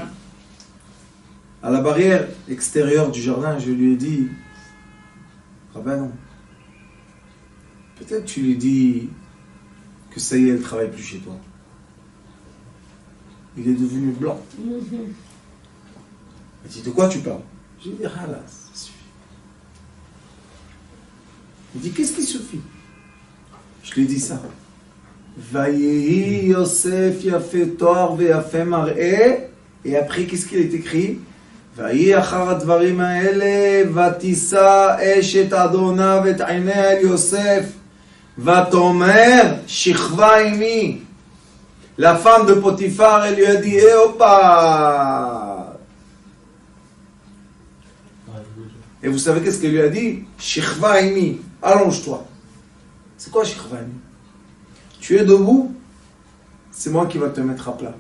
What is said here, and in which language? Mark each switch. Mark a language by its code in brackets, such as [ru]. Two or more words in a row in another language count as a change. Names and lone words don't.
[fr] À la barrière extérieure du jardin, je lui ai dit, Rabbanon, peut-être tu lui dis que ça y est, elle ne travaille plus chez toi. Il est devenu blanc. Il m'a dit, de quoi tu parles? J'ai dit, ah là, ça suffit. Il dit, qu'est-ce qui suffit? Je lui ai dit ça. [he] ויהי יוסף יפה תואר ויפה מראה. [fr] Et après, qu'est-ce qu'il est écrit? [he] ויהי אחר הדברים האלה ותשא אשת אדוניו את עיניה אל יוסף ותאמר שכבה עמי. [fr] La femme de Potiphar, elle lui a dit, eh opa. Et vous savez qu'est-ce qu'elle lui a dit? [he] שכבה עמי. [fr] Allonge-toi. C'est quoi Shichvani? Tu es debout, c'est moi qui va te mettre à plat.